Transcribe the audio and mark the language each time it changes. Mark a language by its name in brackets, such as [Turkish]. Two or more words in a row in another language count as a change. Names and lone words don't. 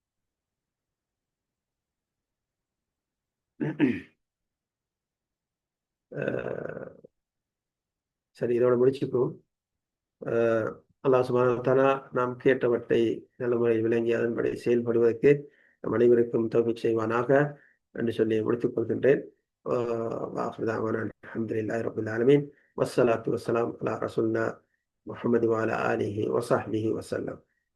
[Tamil] சரி, இதோட முடிச்சுக்குவோம். அல்லாஹ் [Arabic] سبحانه وتعالى [Tamil] நாம் கேட்டவற்றை நல்ல முறையில் விளங்கி அதன்படி செயல்படுவதற்கு நம் அனைவருக்கும் தௌஃபீக் செய்வானாக என்று சொல்லி முடித்துக் கொள்கின்றேன். [Arabic] وآخر دعوانا الحمد لله رب العالمين والصلاة والسلام على رسولنا محمد وعلى آله وصحبه وسلم.